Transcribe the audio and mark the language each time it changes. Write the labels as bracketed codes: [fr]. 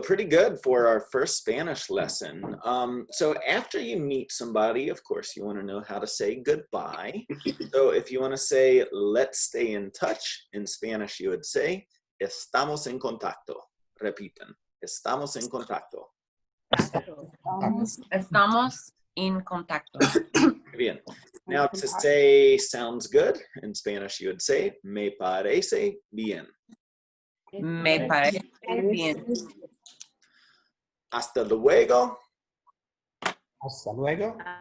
[en] Pretty good for our first Spanish lesson. So after you meet somebody, of course, you want to know how to say goodbye. So if you want to say, let's stay in touch, in Spanish, you would say, [es] estamos en contacto. Repiten, estamos en contacto. Estamos en contacto. Muy bien. [en] Now to say sounds good, in Spanish, you would say, [es] me parece bien. Me parece bien. Hasta luego. Hasta luego.